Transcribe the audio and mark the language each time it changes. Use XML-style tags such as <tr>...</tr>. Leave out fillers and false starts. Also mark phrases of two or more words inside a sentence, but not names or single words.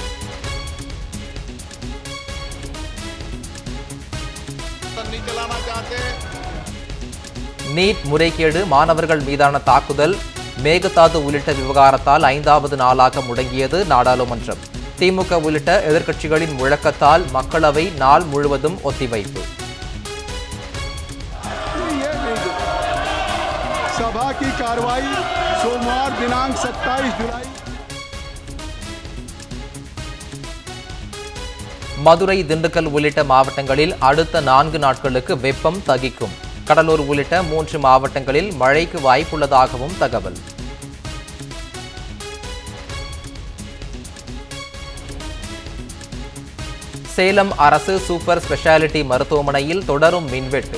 <ta>நீட் முறைகேடு, மாணவர்கள் மீதான தாக்குதல், மேகதாது உள்ளிட்ட விவகாரத்தால் 5வது நாளாக முடங்கியது நாடாளுமன்றம். திமுக உள்ளிட்ட எதிர்க்கட்சிகளின் முழக்கத்தால் மக்களவை நாள் முழுவதும் ஒத்திவைப்பு.</ta> <hi>सभा की कार्रवाई सोमवार दिनांक 27 जुलाई.</hi> <ta>மதுரை, திண்டுக்கல் உள்ளிட்ட மாவட்டங்களில் அடுத்த 4 நாட்களுக்கு வெப்பம் தகிக்கும். கடலூர் உள்ளிட்ட 3 மாவட்டங்களில் மழைக்கு வாய்ப்புள்ளதாகவும் தகவல். சேலம் அரசு சூப்பர் ஸ்பெஷாலிட்டி மருத்துவமனையில் தொடரும் மின்வெட்டு.</ta>